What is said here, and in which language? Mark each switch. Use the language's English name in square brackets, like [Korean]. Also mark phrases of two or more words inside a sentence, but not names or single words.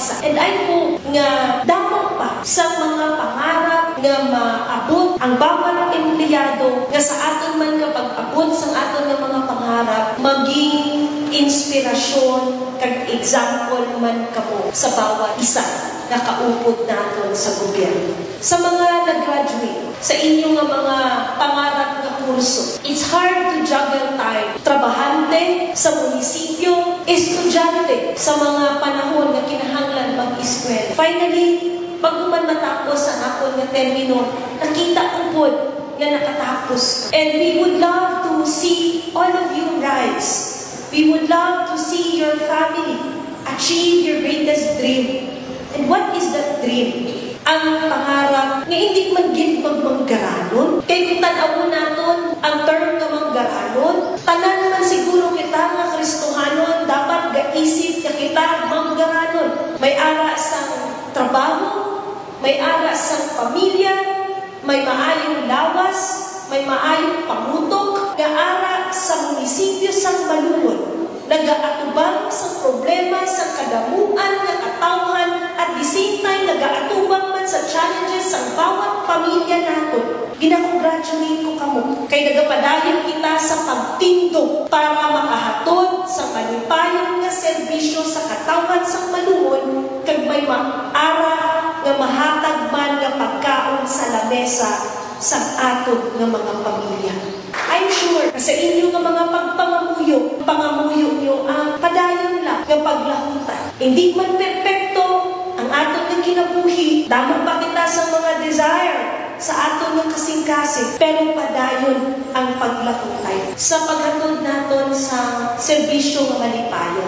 [English] And I hope [Hiligaynon] nga damo pa sa mga pangarap nga maabot ang bawat empleyado nga sa aton man kapag abot sa aton nga mga pangarap maging inspirasyon kag example man kamo sa bawat isa na kaupod naton sa gobyerno. Sa mga nag-graduate, sa inyong mga pangarap na kurso, [English] it's hard to juggle time. [Hiligaynon] Trabahante sa munisipyo, estudyante sa mga panahon na kinahanglan mag-eskwela. Finally, pag man matapos ang akon nga termino, nakita ko po nga nakatapos. [English] And we would love to see all of you rise. We would love to see your family achieve your greatest dream. And what is that dream? [Hiligaynon] Ang pangarap nga hindi man gid maggaranon. Kay kung tanaw naton ang term nga maggaranon, tanan man siguro kita nga Kristohanon dapat gaisip nga kita maggaranon. May ara sa trabaho, may ara sa pamilya, may maayong lawas, may maayong pamutok, nga ara sa munisipyo sang Malungon. Nagaatubang sa problema sa kadamuan ng katawhan [English] at the same time [Hiligaynon] nagaatubang man sa challenges sa bawat pamilya nato. Gina-congratulate ko kamo kay nagapadayon kita sa pagtindog para makahatod sa malipayong nga serbisyo sa katawhan sa Malungon kag may maara nga mahatag man nga pagkaon sa lamesa sa aton nga mga pamilya. I'm sure sa inyo nga mga pangamuyo nyo ang padayon lang ng paglahutan. Hindi man perpekto ang aton nga kinabuhi. Damo pa kita sa mga desire sa aton nga kasing-kasing. Pero padayon ang paglahutan. Sa paghatod naton sa serbisyo nga malipayon.